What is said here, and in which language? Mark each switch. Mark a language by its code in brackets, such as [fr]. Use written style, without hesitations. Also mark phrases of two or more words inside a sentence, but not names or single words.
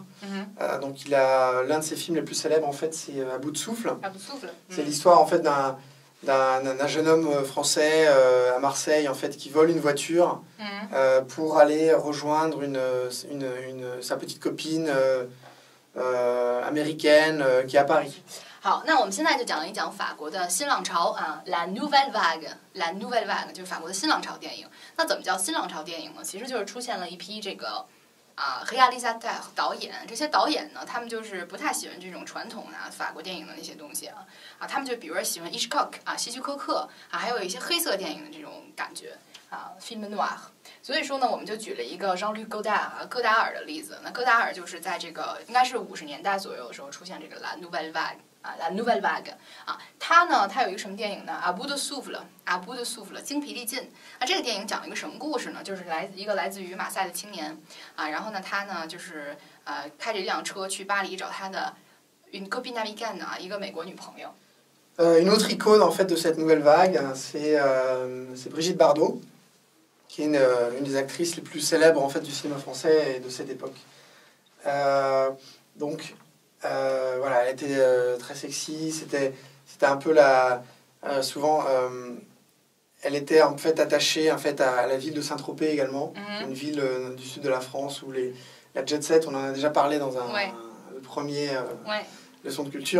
[fr] Donc, l'un de ses films les plus célèbres, en fait, c'est À bout de souffle. C'est l'histoire, en fait, d'un jeune homme français à Marseille, en fait, qui vole une voiture pour aller rejoindre sa petite copine américaine qui est à Paris. [zh] 好，那我们现在就讲一讲法国的新浪潮 La Nouvelle Vague，La Nouvelle Vague 就是法国的新浪潮电影。那怎么叫新浪潮电影呢？其实就是出现了一批这个réalisateur导演，这些导演呢，他们就是不太喜欢这种传统的法国电影的那些东西他们就比如说喜欢 Hitchcock 希区柯克还有一些黑色电影的这种感觉 [fr] film noir。 [zh] 所以说呢，我们就举了一个 Jean-Luc Godard 戈达尔的例子。那戈达尔就是在这个应该是50年代左右的时候出现这个 La Nouvelle Vague。La Nouvelle Vague 它有一个什么电影呢 À bout de souffle 精疲力尽这个电影讲了一个什么故事呢？就是来自于马赛的青年然后呢他呢就是开着一辆车去巴黎找他的 [fr] une copine américaine [zh] 一个美国女朋友。 [fr] Une autre icône en fait de cette nouvelle vague, c'est Brigitte Bardot, qui est une des actrices les plus célèbres en fait du cinéma français et de cette époque. Donc voilà, elle était très sexy. C'était un peu souvent, elle était en fait attachée en fait à la ville de Saint-Tropez également, une ville du sud de la France où la jet set, on en a déjà parlé dans le premier leçon de culture.